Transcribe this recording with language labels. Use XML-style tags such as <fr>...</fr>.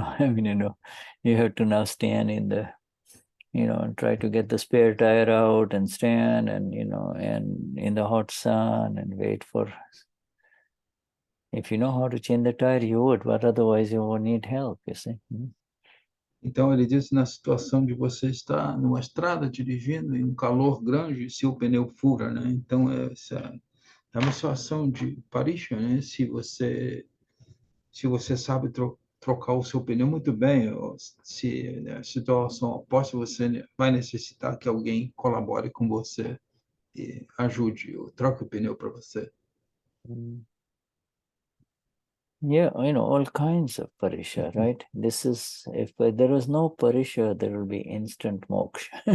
<en>I mean, you have to now stand in the, and try to get the spare tire out and stand and, and in the hot sun and wait for... If you know how to change the tire, you would, but otherwise you won't need help, you see.</en> <pt>Então ele disse na situação de você estar numa estrada dirigindo em um calor grande, se o pneu fura, né? Então essa é uma situação de parisha, né? Se se você sabe trocar o seu pneu muito bem, ou se a situação oposta, você vai necessitar que alguém colabore com você e ajude, ou troque o pneu para você.</pt> <en>Yeah, all kinds of parisha, right? This is, if there was no parisha, there will be instant moksha.</en>